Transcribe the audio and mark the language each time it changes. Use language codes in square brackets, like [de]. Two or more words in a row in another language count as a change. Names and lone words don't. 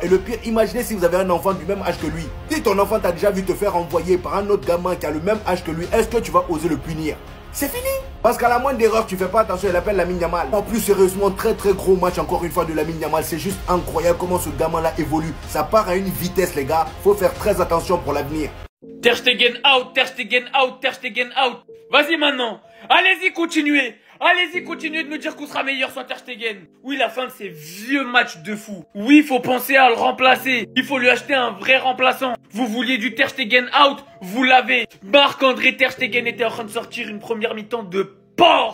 [fr] Et le pire, imaginez si vous avez un enfant du même âge que lui. Si ton enfant t'a déjà vu te faire envoyer par un autre gamin qui a le même âge que lui, est-ce que tu vas oser le punir? C'est fini. Parce qu'à la moindre erreur, tu fais pas attention, il appelle Lamine Yamal. En plus, sérieusement, très gros match encore une fois de Lamine Yamal. C'est juste incroyable comment ce gamin-là évolue. Ça part à une vitesse, les gars. Faut faire très attention pour l'avenir. Ter Stegen out, Ter Stegen out, Ter Stegen out. Vas-y maintenant. Allez-y, continuez. Allez-y, continuez de nous dire qu'on sera meilleur sans Ter Stegen. Oui, la fin de ces vieux matchs de fou. Oui, il faut penser à le remplacer. Il faut lui acheter un vrai remplaçant. Vous vouliez du Ter Stegen out, vous l'avez. Marc-André Ter Stegen était en train de sortir une première mi-temps de porc.